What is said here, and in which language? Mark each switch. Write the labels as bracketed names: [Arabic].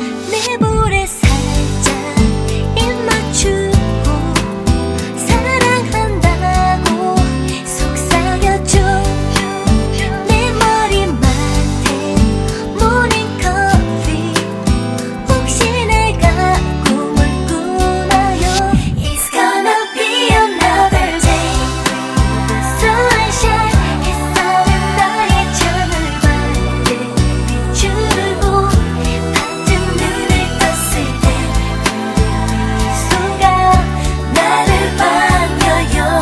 [Korean] 내 볼에 살짝 입 맞추고 사랑한다고 속삭여줘. 내 머리맡에 모닝커피 혹시 내가 꿈을 꾸나요. [English] It's gonna be another day with the sunshine. [Korean] 햇살은 나의 창을 밝게 비추고 반쯤 눈을 떴을 때 그대 미소가 나를 반겨요.